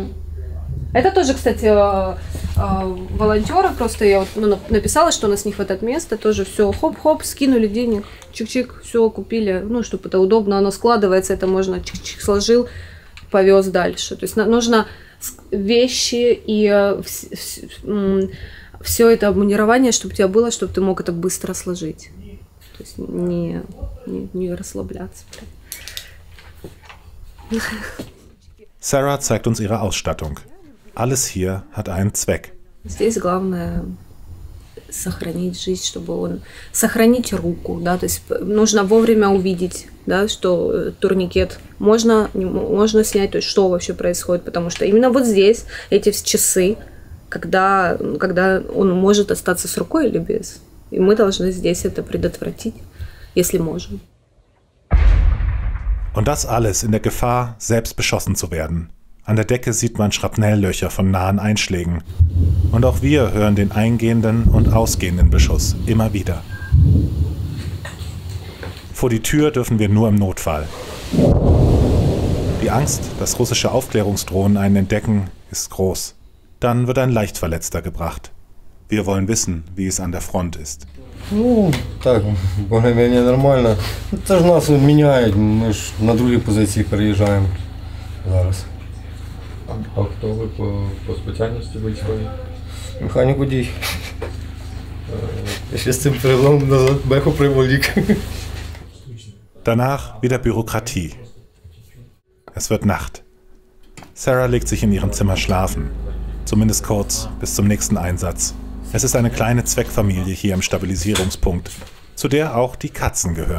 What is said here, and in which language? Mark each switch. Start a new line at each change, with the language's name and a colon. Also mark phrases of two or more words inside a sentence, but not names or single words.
Russian: Это тоже, кстати, волонтеры, просто я вот, написала, что у нас не хватает места, тоже все, хоп-хоп, скинули денег, чик-чик, все купили, ну, чтобы это удобно, оно складывается, это можно чик-чик сложил, повез дальше. То есть нужно вещи и все это обмундирование, чтобы у тебя было, чтобы ты мог это быстро сложить. То есть не расслабляться.
German: Sarah zeigt uns ihre Ausstattung. Alles hier hat einen Zweck. Здесь главное сохранить жизнь, чтобы он сохранить руку, да, то есть нужно вовремя увидеть, да, что турникет можно снять, то есть что вообще происходит, потому что именно вот здесь эти часы, когда он может остаться с рукой или без, и мы должны здесь это предотвратить, если можем. Und das alles in der Gefahr, selbst beschossen zu werden. An der Decke sieht man Schrapnelllöcher von nahen Einschlägen. Und auch wir hören den eingehenden und ausgehenden Beschuss immer wieder. Vor die Tür dürfen wir nur im Notfall. Die Angst, dass russische Aufklärungsdrohnen einen entdecken, ist groß. Dann wird ein Leichtverletzter gebracht. Wir wollen wissen, wie es an der Front ist.
Russian: Ну, так, более-менее нормально.
Ukrainian: Це ж нас міняють, ми ж на другі позиції переїжджаємо зараз. А хто ви по спеціальності військовій? Механік водій. Я ще з цим переломом назад беху приволік.
German: Danach wieder Bürokratie. Es wird Nacht. Sarah legt sich in ihrem Zimmer schlafen. Zumindest kurz, bis zum nächsten Einsatz. Es ist eine kleine Zweckfamilie hier im Stabilisierungspunkt, zu der auch die Katzen gehören.